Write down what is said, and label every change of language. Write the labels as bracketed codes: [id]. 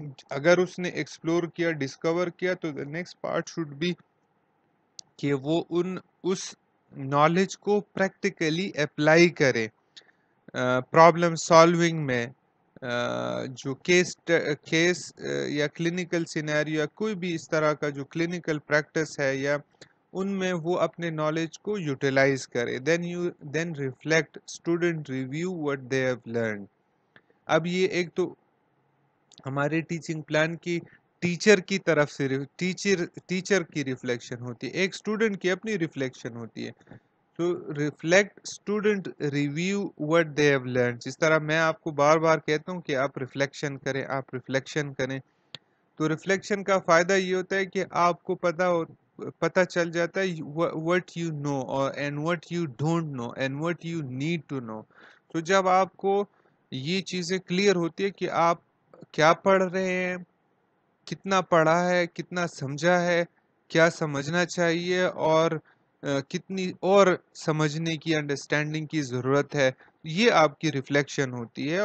[ur] اگر اس نے ایکسپلور کیا, ڈسکور کیا, تو [en] the next part should be [ur] کہ وہ اس نالج کو پریکٹیکلی اپلائی کرے پرابلم سالونگ میں, جو کیس یا کلینکل سینیریو یا کوئی بھی اس طرح کا جو کلینکل پریکٹس ہے یا ان میں وہ اپنے نالج کو یوٹیلائز کرے. [en] Then reflect, student review what they have learned. [ur] اب یہ ایک تو ہمارے ٹیچنگ پلان کی ٹیچر کی طرف سے ٹیچر کی ریفلیکشن ہوتی ہے, ایک اسٹوڈنٹ کی اپنی ریفلیکشن ہوتی ہے. [en] تو reflect student review what they have learn. [ur] جس طرح میں آپ کو بار بار کہتا ہوں کہ آپ ریفلیکشن کریں، آپ ریفلیکشن کریں، تو ریفلیکشن کا فائدہ یہ ہوتا ہے کہ آپ کو پتہ چل جاتا ہے [en] What you know اور and what you don't know and what you need to know. [ur] تو جب آپ کو یہ چیزیں کلیئر ہوتی ہے کہ آپ کیا پڑھ رہے ہیں، کتنا پڑھا ہے، کتنا سمجھا ہے، کیا سمجھنا چاہیے، اور کتنی اور سمجھنے کی، انڈرسٹینڈنگ کی ضرورت ہے، یہ آپ کی ریفلیکشن ہوتی ہے.